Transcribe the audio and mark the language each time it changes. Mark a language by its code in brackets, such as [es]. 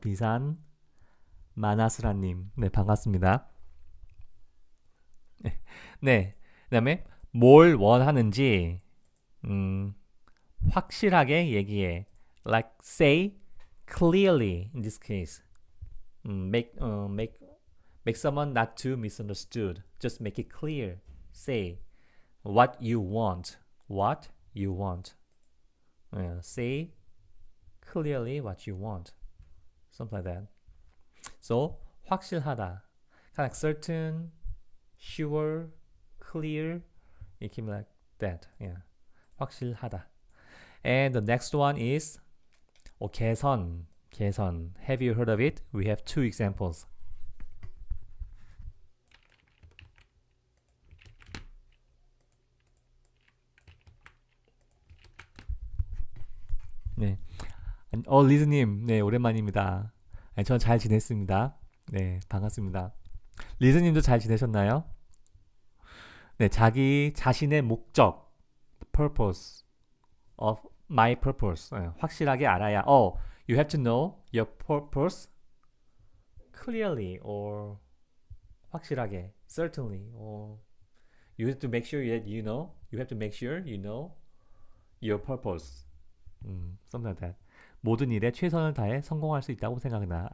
[ko] 비산 마나스라님, 네 반갑습니다. 네, 그다음에 뭘 원하는지 확실하게 얘기해. [en] Like say clearly in this case. Make someone not too misunderstood. Just make it clear. Say what you want. What you want. Say clearly what you want. Something like that. So 확실하다. Kind of certain, sure, clear. It can be like that. Yeah. 확실하다. And the next one is 개선. 개선. Have you heard of it? We have two examples. [ko] 네. 리즈님, 네, 오랜만입니다. 전 잘 지냈습니다. 네, 반갑습니다. 리즈님도 잘 지내셨나요? 네, 자기 자신의 목적, [en] purpose of my purpose. [ko] 확실하게 알아야. [en] You have to know your purpose clearly or 확실하게, certainly, or you have to make sure that you know. You have to make sure you know your purpose. Something like that. [ko] 모든 일에 최선을 다해 성공할 수 있다고 생각나.